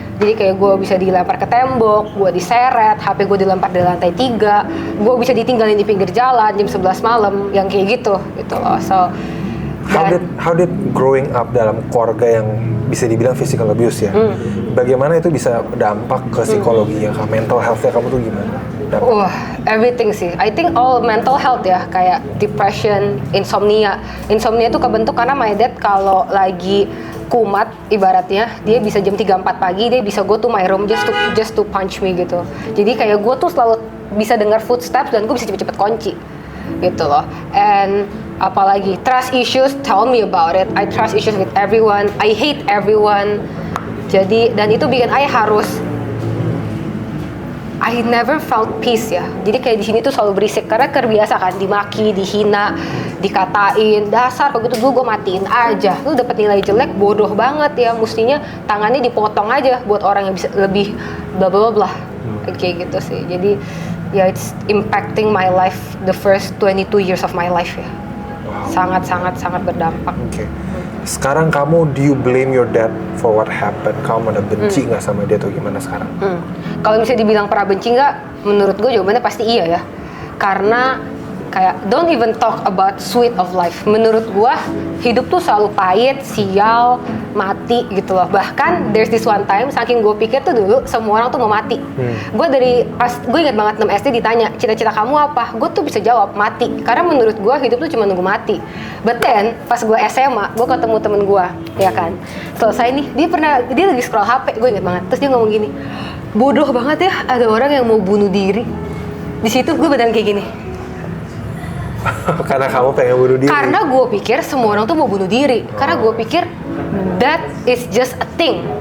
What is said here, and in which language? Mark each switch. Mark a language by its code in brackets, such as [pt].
[id] Jadi kayak gue bisa dilempar ke tembok, gue diseret, HP gue dilempar dari lantai 3, gue bisa ditinggalin di pinggir jalan jam 11 malam, yang kayak gitu loh. So [en] how did growing up [id] dalam keluarga yang bisa dibilang physical abuse ya, bagaimana itu bisa dampak ke psikologi ya, ke mental health-nya kamu tuh gimana? [en] Everything [id] sih. [en] I think all mental health [id] ya, kayak [en] depression, insomnia. [id] Insomnia itu kebentuk karena [en] my dad [id] kalau lagi kumat ibaratnya, dia bisa jam 3-4 pagi dia bisa [en] go to my room just to punch me [id] gitu. Jadi kayak gue tuh selalu bisa dengar footsteps dan gue bisa cepet-cepet kunci gitu loh. [en] And [id] apalagi [en] trust issues, tell me about it. I trust issues with everyone, I hate everyone. [id] Jadi dan itu bikin [en] I never felt peace [id] ya. Jadi kayak di sini tuh selalu berisik karena terbiasa kan dimaki, dihina, dikatain, dasar begitu dulu gue matiin aja. Lu dapet nilai jelek, bodoh banget ya. Mestinya tangannya dipotong aja buat orang yang bisa lebih bla bla bla. Kayak gitu sih. Jadi ya [en] it's impacting my life the first 22 years of my life ya. [id] Sangat berdampak. [en] Okay. [id] Sekarang kamu, [en] do you blame your dad for what happened? [id] Kamu ada benci nggak sama dia atau gimana sekarang? Kalau misalnya dibilang pernah benci nggak, menurut gue jawabannya pasti iya ya. Karena kayak [en] don't even talk about sweet of life. [id] Menurut gue hidup tuh selalu pahit, sial, mati gitu loh. Bahkan [en] there's this one time, [id] saking gue pikir tuh dulu semua orang tuh mau mati. Gue dari pas gue ingat banget 6 SD ditanya cita-cita kamu apa, gue tuh bisa jawab mati. Karena menurut gue hidup tuh cuma nunggu mati. [en] But then [id] pas gue SMA, gue ketemu temen gue, ya kan. Selesai nih, dia lagi scroll HP, gue ingat banget. Terus dia ngomong gini, bodoh banget ya ada orang yang mau bunuh diri. Di situ gue badan kayak gini. Karena kamu pengen bunuh diri? Karena gue pikir semua orang tuh mau bunuh diri. Karena gue pikir [en] that is just a thing.